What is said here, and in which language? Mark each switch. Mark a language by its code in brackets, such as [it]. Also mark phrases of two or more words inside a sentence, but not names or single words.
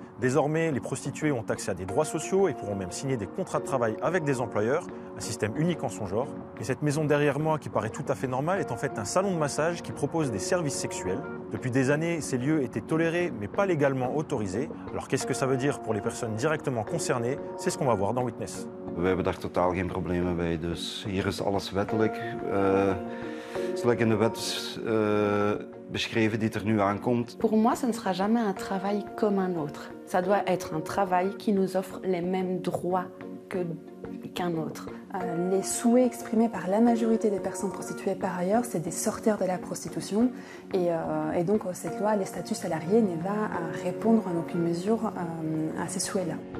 [fr] Désormais, les prostituées ont accès à des droits sociaux et pourront même signer des contrats de travail avec des employeurs, un système unique en son genre. Et cette maison derrière moi, qui paraît tout à fait normale, est en fait un salon de massage qui propose des services sexuels. Depuis des années, ces lieux étaient tolérés mais pas légalement autorisés. Alors qu'est-ce que ça veut dire pour les personnes directement concernées? C'est ce qu'on va voir dans Witness. [nl] We hebben daar totaal geen problemen bij, dus hier is alles wettelijk. Zoals in de wet beschreven die er nu aankomt. [fr] Pour moi, ce ne sera jamais un travail comme un autre. Ça doit être un travail qui nous offre les mêmes droits qu'un autre. Les souhaits exprimés par la majorité des personnes prostituées par ailleurs, c'est de sortir de la prostitution. Et donc cette loi, les statuts salariés, ne va répondre en aucune mesure à ces souhaits-là.